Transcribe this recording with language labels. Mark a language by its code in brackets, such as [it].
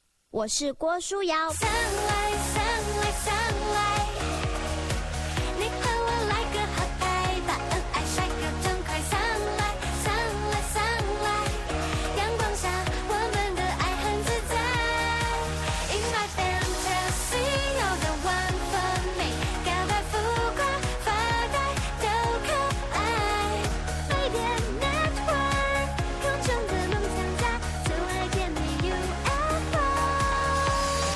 [zh] 我是郭书瑶。 [en] Sunlight，Sunlight，Sunlight， [zh] 你和我来个合拍吧，恩爱帅哥真快。 [en] Sunlight，Sunlight，Sunlight， [zh] 阳光下我们的爱很自在。 [en] In my fantasy, you're the one for me, [zh] 搞得浮夸发呆都可爱。飞碟 Network， 空中的梦想家，就爱甜蜜 UFO。